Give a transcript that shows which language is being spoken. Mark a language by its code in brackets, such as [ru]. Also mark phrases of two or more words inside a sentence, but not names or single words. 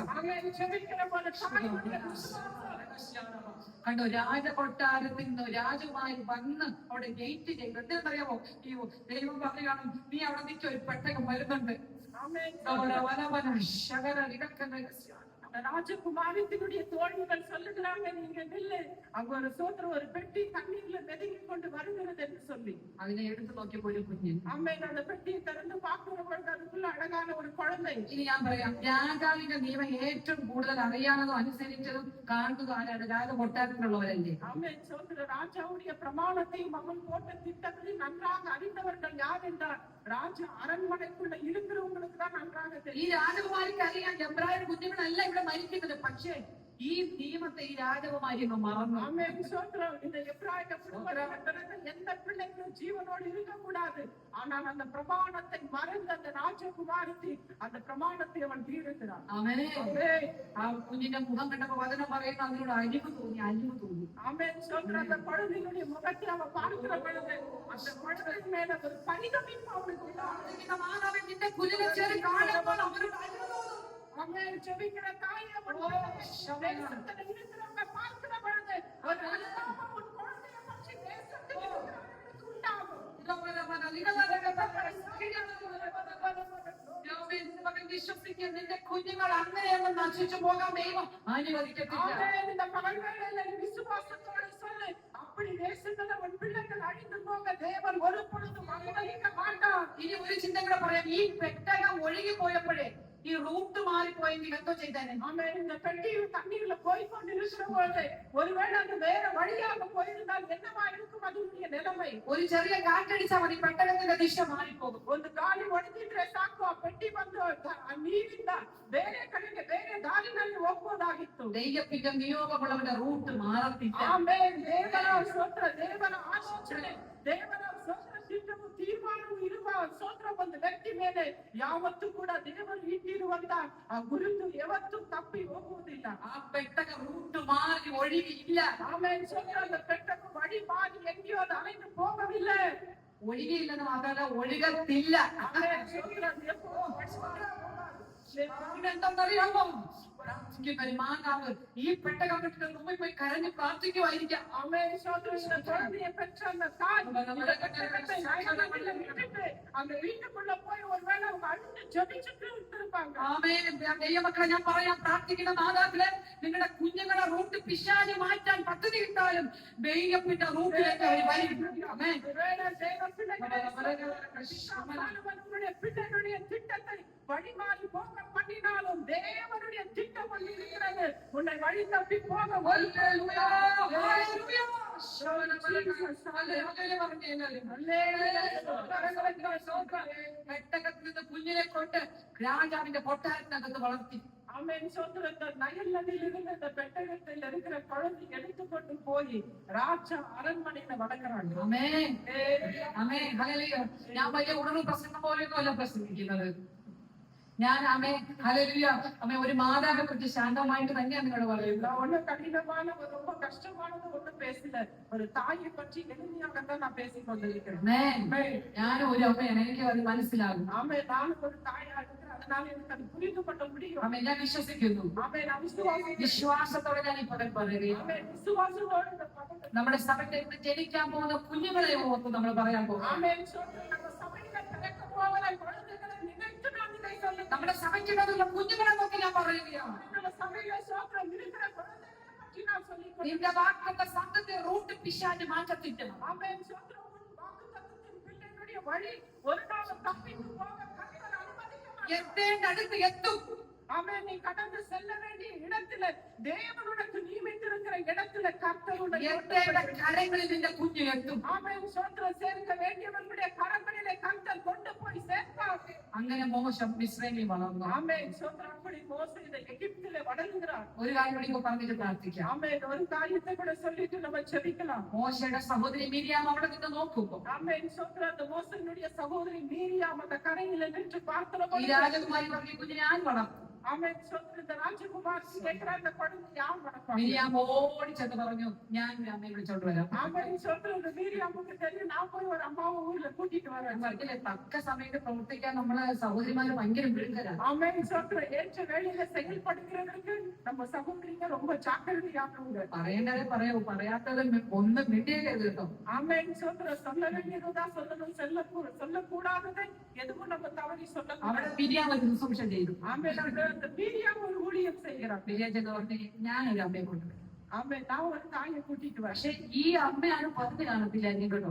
[ta] ஆமே ஜெபிக்கிற போல தாயுடைய விசுவாசம். [ml] കണ്ടോ, രാജകൊട്ടാരത്തിൽ നിന്ന് രാജകുമാരി വന്ന് അവിടെ ഗേറ്റ് ചെയ്ത് എന്തെന്നറിയാമോ? ഈ ദൈവം പറയുകയാണ്, നീ അവിടെ നിൽക്കി, ഒരു പെട്ടകം വരുന്നുണ്ട്. [ta] ஆமே ராஜகுமாரத்தினுடைய தோழிகள் சொல்லுகிறாங்க, நீங்க நில்லு, அங்க ஒரு சோத்திரம் ஒரு பெட்டி தண்ணீர்ல மெதுங்கி கொண்டு வருகிறது என்று சொல்லி. [ml] അതിനെ എടുത്തു നോക്കിയപ്പോൾ ഒരു കുഞ്ഞ്. [ta] அம்மே அந்த பெட்டியை திறந்து பார்க்கிற பொழுது அதுக்குள்ள அழகான ஒரு குழந்தை. [ml] ഇനി ഞാൻ പറയാം, രാജാവിന്റെ നിയമം ഏറ്റവും കൂടുതൽ അറിയാനതും അനുസരിച്ചതും കാണുന്നതും ആരാണ്? രാജകൊട്ടാരത്തിലുള്ളവരല്ലേ? [ta] அம்மே சோத்திர ராஜாவுடைய பிரமாணத்தையும் அவன் போட்ட திட்டத்தையும் நன்றாக அறிந்தவர்கள் யார் என்றால் ராஜா அரண்மனைக்குள்ள இருக்கிறவங்களுக்கு தான் நன்றாக [ml] ഈ [ta] தெரியும். [ml] രാജകുമാരിക്ക് അറിയാം എബ്രായ കുഞ്ഞുങ്ങളല്ല ഇവിടെ മരിക്കുന്നത്. പക്ഷേ ഈ നിയമത്തെ ഈ രാജകുമാരി അങ്ങ് മറന്നു. [ta] ஆமே சோத்திரம் இந்த எப்ராய குடும்பத்தில் எந்த பிள்ளைகளும் ஜீவனோடு இருக்க கூடாது. ஆனால் அந்த பிரமாணத்தை மறந்து அந்த ராஜகுமாரத்தை அந்த பிரமாணத்தை அவன் தீர்க்கிறான். [ml] ആമേൻ. ആ കുഞ്ഞിന്റെ മുഖം കണ്ടപ്പോ വചനം പറയുന്നു, അതിനോട് അലിവ് തോന്നി. [ta] ஆமே சோத்திரம் அந்த குழந்தையினுடைய முகத்தை அவன் பார்க்கிற பொழுது அந்த குழந்தையின் மேல ஒரு பரிதவிப்பு அவனுக்கு உண்டாகுது. [ml] മാതാവേ, നിന്റെ കുഞ്ഞിനെ ചേരി കാണുമ്പോൾ അവരോട് അലിവ് തോന്നും. [ta] அம்மே ஜெபிக்கிற தாயை தேசத்துல இருக்கிறவங்க பார்க்கிற பொழுது ஒரு அனுதாபம் உன் குழந்தையை பற்றி தேசத்தில் இருக்கிறவர்களுக்கு உண்டாகும். [ml] വിശ്വസിക്കും, നിന്റെ കുഞ്ഞുങ്ങൾ അങ്ങനെയൊന്നും നശിച്ചു പോകാൻ ദൈവം അനുവദിക്കത്തില്ല. [ta] இந்த பகல் வேளையில விசுவாசத்தோடு சொல்லு, அப்படி தேசத்துல உன் பிள்ளைகள் அழிந்து போக தேவன் ஒரு பொழுதும் அனுமதிக்க மாட்டார். [ml] ഇനി ഒരു ചിന്ത കൂടെ പറയാം. ഈ പെട്ടകം ഒഴുകി പോയപ്പോഴേ ഈ റൂട്ട് മാറിപ്പോയെങ്കിൽ എന്തോ ചെയ്തേനെ? ஆமே இந்த பெட்டியில் தண்ணீர்ல போய்கொண்டு இருக்கிற பொழுது ஒருவேளை அது வேற வழியாக போயிருந்தால் என்னவா இருக்கும் அதனுடைய நிலைமை? ഒരു ചെറിയ കാറ്റടിച്ചാൽ മതി, പെട്ടകത്തിന്റെ ദിശ മാറിപ്പോകും. [kn] ಒಂದು ಗಾಳಿ ಹೊಡೆದಿದ್ರೆ ಸಾಕು, ಆ ಪೆಟ್ಟಿ ಬಂದು ನೀರಿಂದ ಬೇರೆ ಕಡೆಗೆ ಬೇರೆ ದಾರಿನಲ್ಲಿ ಹೋಗ್ಬೋದಾಗಿತ್ತು. [ml] ദൈവത്തിന്റെ നിയോഗമുള്ളവന്റെ റൂട്ട് മാറത്തില്ല. [kn] ಆಮೇ ದೇವರ ಸ್ತೋತ್ರ, ದೇವರ ಆಲೋಚನೆ, ದೇವರ ಸ್ತೋತ್ರ ಚಿತ್ತವು ತೀರ್ಮಾನವು ಇರುವ ಸ್ತೋತ್ರ ಒಂದು ವ್ಯಕ್ತಿ ಮೇಲೆ ಯಾವತ್ತೂ ಕೂಡ ದೇವರು ಇಟ್ಟಿರುವಂತ ಆ ಗುರುತು ಯಾವತ್ತೂ ತಪ್ಪಿ ಹೋಗುವುದಿಲ್ಲ. [ml] ആ പെട്ടകം റൂട്ട് മാറി ഒഴുകിയില്ല. [kn] ಆಮೇ ಸ್ತೋತ್ರ, [ta] அந்த பெட்டகம் வழி மாறி எங்கேயோ அது அலைந்து போகவில்லை. [ml] ഒഴുകിയില്ലെന്ന് മാത്രമല്ല, ഒഴുകത്തില്ല. [ta] ஆமே ಸ್ತோತ್ರ, [ml] എന്തെന്നറിയാമോ? പ്രാർത്ഥിക്കുന്ന ഒരു മാതാവ് ഈ പെട്ടകം കിട്ടുന്ന മുമ്പിൽ പോയി കരഞ്ഞ് പ്രാർത്ഥിക്കുമായിരിക്കാം. [ta] ஆமே ಸ್ತோತ್ರ, இந்த குழந்தையை பெற்ற அந்த தாய் இந்த பெட்டகத்தை நயனத்தில் விட்டுட்டு அந்த வீட்டுக்குள்ள போய் ஒருவேளை அவங்க அழுது ஜெபிச்சுட்டு இருந்திருப்பாங்க. [ml] ആമേൻ. ദൈവമക്കളെ, ഞാൻ പറയാം, പ്രാർത്ഥിക്കുന്ന മാതാപിതാക്കളെ, നിങ്ങളുടെ കുഞ്ഞുങ്ങളെ റൂട്ട് പിശാചി മാറ്റാൻ പദ്ധതി ഇട്ടാലും ദൈവത്തിന്റെ റൂട്ടിലേക്ക് അവർ വരും. ആമേൻ. [ta] ஒருவேளை தேவ பிள்ளைகளை பிள்ளைகளுடைய திட்டத்தை வழிமாறி போக பண்ணினாலும் தேவனுடைய திட்டம் ஒன்று இருக்கிறது, உன்னை வழி தப்பி போக [ml] പെട്ടകത്തിൽ നിന്ന് കുഞ്ഞിനെ കൊണ്ട് രാജാവിന്റെ കൊട്ടാരത്തിനകത്ത് വളർത്തി. [ta] ஆமென். சோத்திரத்த நயல் நதியிலிருந்து இந்த பெட்டகத்தில் இருக்கிற குழந்தை எடுத்துக்கொண்டு போய் ராஜா அரண்மனையில வளர்க்கிறாங்க. [ml] ആമേൻ. ആമേൻ. ഹല്ലേലൂയ. ഞാൻ വലിയ ഉണർവ് പ്രസംഗം പോലെയൊന്നുമല്ല പ്രസംഗിക്കുന്നത്. ഞാൻ അമ്മേ ഹല്ലേലൂയ അമ്മേ ഒരു മാതാവിനെ കുറിച്ച് ശാന്തമായിട്ട് തന്നെയാണ് നിങ്ങളോട് പറയുന്നത്. [ta] நான் ஒன்னும் கடினமான ரொம்ப கஷ்டமானது ஒண்ணும் பேசல. ஒரு தாயை பற்றி எளிமையாகத்தான் நான் பேசிக் கொண்டிருக்கிறேன். [ml] ഞാൻ ഒരു അമ്മയാണ്, എനിക്ക് അത് മനസ്സിലാകും. [ta] ஆமே, நானும் ஒரு தாயா இருக்கிறேன், அதனால எனக்கு அது புரிந்து கொள்ள முடியும். [ml] അമ്മേ ഞാൻ വിശ്വസിക്കുന്നു. [ta] ஆமே, நான் விசுவாசிக்கிறேன். [ml] വിശ്വാസത്തോടെ ഞാൻ ഈ പദം പറയുകയാണ്. [ta] ஆமே, விசுவாசத்தோடு இந்த பதத்தை [ml] നമ്മുടെ സഭയ്ക്ക് ജനിക്കാൻ പോകുന്ന കുഞ്ഞുങ്ങളെ ഓർത്ത് നമ്മൾ പറയാൻ പോകും. [ta] ஆமே சொல்றேன். நம்ம சபையில பிறக்க போகிற குழந்தைகளை நினைத்து நான் இதை சொல்லுகிறேன். [ml] നമ്മുടെ സഭയ്ക്കുള്ള കുഞ്ഞുങ്ങളെ നോക്കി ഞാൻ പറയുകയാണ്. [ta] நம்ம சபையில சோத்திரம் இருக்கிற குழந்தைகளை பற்றி நான் சொல்லிக் [ml] നിന്റെ വാക്കിന്റെ സത്യത്തെ റൂട്ട് പിശാച് മാറ്റത്തില്ല. [ta] ஆமே, சோத்திரம் வாக்குத்தத்தத்தின் பிள்ளைகளுடைய வழி ஒரு நாளும் தப்பித்து போக கர்த்தர் அனுமதிக்க மாட்டார். [ml] എത്തേണ്ട അടുത്ത് എത്തും. [ta] ஆமே, நீ கடந்து செல்ல வேண்டிய இடத்துல தேவன் உனக்கு நியமித்திருக்கிற இடத்துல கர்த்தருடைய [ml] എത്തേണ്ട കരങ്ങളിൽ നിന്റെ കുഞ്ഞ് എത്തും. [ta] ஆமே, சோத்திரம் சேர்க்க வேண்டியவர்களுடைய கரங்களிலே கர்த்தர் கொண்டு போய் சேர்ப்பார். [ml] അങ്ങനെ മോശം മിസ്രൈമിൽ വളർന്നു. [ta] ஆமே, சோத்திரம் அப்படி மோசே இந்த எகிப்திலே வளர்கிறார். [ml] ഒരു കാര്യം കൂടി ഇപ്പൊ പറഞ്ഞിട്ട് പ്രാർത്ഥിക്കാം. [ta] ஆமே, ஒரு காரியத்தை கூட சொல்லிட்டு நம்ம ஜெபிக்கலாம். [ml] മോശയുടെ സഹോദരി മിരിയാം അവിടെ നിന്ന് നോക്കുമ്പോ [ta] ஆமே, சோத்திரம் அந்த மோசேனுடைய சகோதரி மீரியாம் அந்த கரையில நின்று [ml] ഈ [ta] பார்த்தபோது [ml] രാജകുമാരി പറഞ്ഞ കുഞ്ഞിനെ ഞാൻ വളർത്തും. [ta] ஆமே, சோத்திரம் இந்த ராஜகுமாரி கேட்கிற அந்த குழந்தை யார் வளர்ப்பாங்க? [ml] മിരിയാം ഓടിച്ചെന്ന് പറഞ്ഞു, ഞാൻ അമ്മയെ വിളിച്ചോണ്ട് വരാം. [ta] ஆமே, சோத்திரம் இந்த மீரியாமுக்கு தெரியும், நான் போய் ஒரு அம்மாவை ஊர்ல கூட்டிட்டு வரேன். [ml] പറഞ്ഞില്ലേ, തക്ക സമയത്ത് പ്രവർത്തിക്കാൻ നമ്മളെ സഹോദരിമാര് ഭയങ്കര മിടുക്കരാണ്. [ta] ஆமே, சோத்திரம் ஏற்ற வேளையில செயல்படுகிறதுக்கு நம்ம சகோதரிங்க ரொம்ப ஜாக்கிரதையானவங்க. [ml] പറയേണ്ടതേ പറയൂ, പറയാത്തത് ഒന്നും മിണ്ടിയേക്കരുത് കേട്ടോ. [ta] ஆமே, சோத்திரம் சொல்ல வேண்டியதுதான் சொல்லணும், சொல்லக்கூடாததை எதுவும் நம்ம தவறி சொல்லக்கூடாது. [ml] അവിടെ മിരിയാം ഒരു ശുശ്രൂഷ ചെയ്തു. [ta] ஆமே, அந்த மீரியாம் ஒரு ஊழியம் செய்கிறார். [ml] മിരിയാം ചെന്ന് പറഞ്ഞു, ഞാനൊരു അമ്മയെ കൊണ്ടുവരും. [ta] ஆமே, நான் ஒரு தாயை கூட்டிட்டு வரேன். [ml] പക്ഷെ ഈ അമ്മയാണ് പറഞ്ഞു കാണത്തില്ലായിരുന്നു കേട്ടോ.